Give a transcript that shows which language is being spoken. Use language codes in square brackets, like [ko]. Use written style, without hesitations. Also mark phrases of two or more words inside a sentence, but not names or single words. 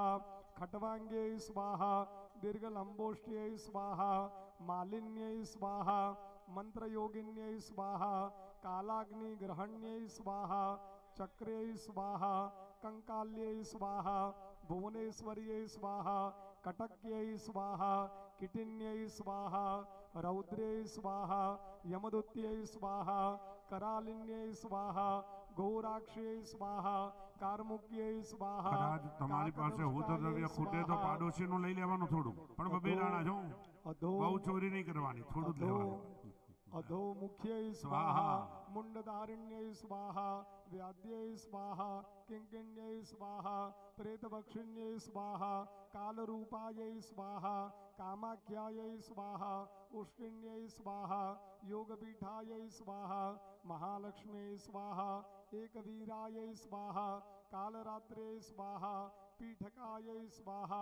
[sa] खट्वांग्यै स्वाहा, दीर्घलंबोष्ट्यै स्वाहा, मालिन्यै स्वाहा, मंत्रयोगिन्यै स्वाहा, कालाग्निग्रहण्यै स्वाहा, चक्रे स्वाहा, कंकाल्यै स्वाहा, भुवनेश्वर्यै स्वाहा, कटक्यै स्वाहा, किटिन्यै स्वाहा, रौद्रै स्वाहा, यमदूत्यै स्वाहा, करालिन्यै स्वाहा, घोराक्षै स्वाहा, कार्मुक्यै स्वाहा. [gu] કદાચ તમારી પાસે હોતદ્રવ્ય ખૂટે તો પાડોશીનું લઈ લેવાનું થોડું, પણ બબે દાણા જો બહુ ચોરી નહીં કરવાની, થોડું જ લેવાનું. [sa] अधोमुख्यै स्वाहा, मुंडधारिण्यै स्वाहा, व्याद्यै स्वाहा, किंकिण्यै स्वाहा, प्रेतभक्षिण्यै स्वाहा, कालरूपायै स्वाहा, कामाख्यायै स्वाहा, उष्टिन्यै स्वाहा, योगपीठायै स्वाहा, महालक्ष्मी स्वाहा, एकवीरायै स्वाहा, कालरात्रे स्वाहा, पीठकायै स्वाहा,